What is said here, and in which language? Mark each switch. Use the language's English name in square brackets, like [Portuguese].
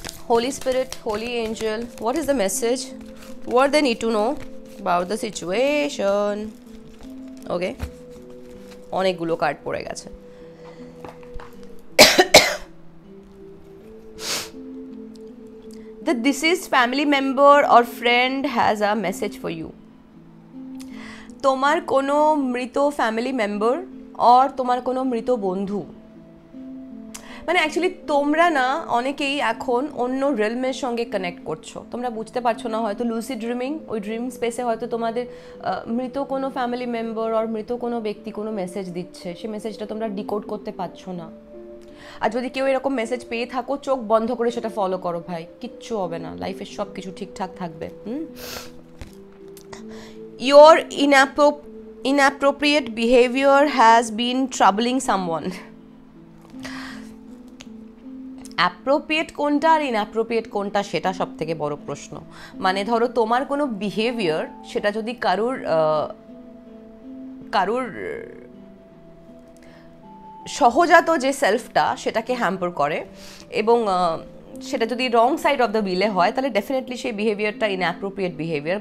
[English] Holy Spirit, Holy Angel, what is the message? What they need to know about the situation? [Bangla] Okay, অনেকগুলো card পড়ে গেছে। [English] The deceased family member or friend has a message for you. [Bangla] তোমার কোনো মৃত family member or তোমার কোনো মৃত বন্ধু, মানে অ্যাকচুয়ালি তোমরা না অনেকেই এখন অন্য রেলমের সঙ্গে কানেক্ট করছো, তোমরা বুঝতে পারছো না, হয়তো লুসিড ড্রিমিং, ওই ড্রিম স্পেসে হয়তো তোমাদের মৃত কোনো ফ্যামিলি মেম্বার আর মৃত কোনো ব্যক্তি কোনো মেসেজ দিচ্ছে, সেই মেসেজটা তোমরা ডিকোড করতে পারছো না। আর যদি কেউ এরকম মেসেজ পেয়ে থাকো, চোখ বন্ধ করে সেটা ফলো করো ভাই, কিচ্ছু হবে না, লাইফের সব কিছু ঠিকঠাক থাকবে। [English] Your inappropriate behavior has been troubling someone. [Bangla] Appropriate কোনটা আর ইনঅ্যাপ্রোপ্রিয়েট কোনটা সেটা সব থেকে বড় প্রশ্ন। মানে ধরো তোমার কোনো বিহেভিয়ার, সেটা যদি কারুর সহজাত যে সেলফটা সেটাকে হ্যাম্পার করে এবং সেটা যদি রং সাইড অফ দ্য বিলে হয়, তাহলে ডেফিনেটলি সেই বিহেভিয়ারটা ইনঅ্যাপ্রোপ্রিয়েট বিহেভিয়ার।